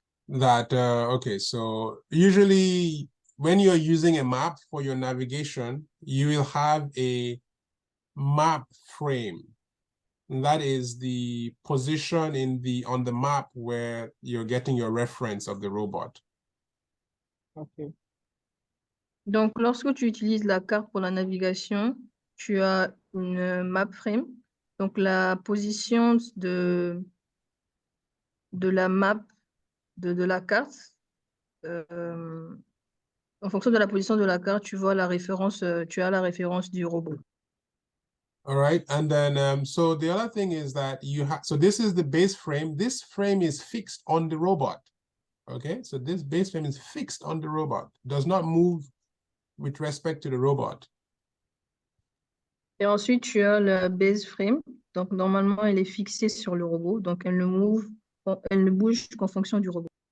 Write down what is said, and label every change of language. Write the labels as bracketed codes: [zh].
[en] Okay, so usually when you're using a map for your navigation, you will have a map frame. And that is the position on the map where you're getting your reference of the robot. Okay. [fr] Donc, lorsque tu utilises la carte pour la navigation, tu as une map frame. Donc, la position de la map, de la carte, en fonction de la position de la carte, tu vois la référence, tu as la référence du robot. [en] All right, and then so the other thing is that so this is the base frame. This frame is fixed on the robot. Okay, so this base frame is fixed on the robot, does not move with respect to the robot. [fr] Et ensuite, tu as la base frame. Donc, normalement, elle est fixée sur le robot. Donc, elle ne bouge qu'en fonction du robot.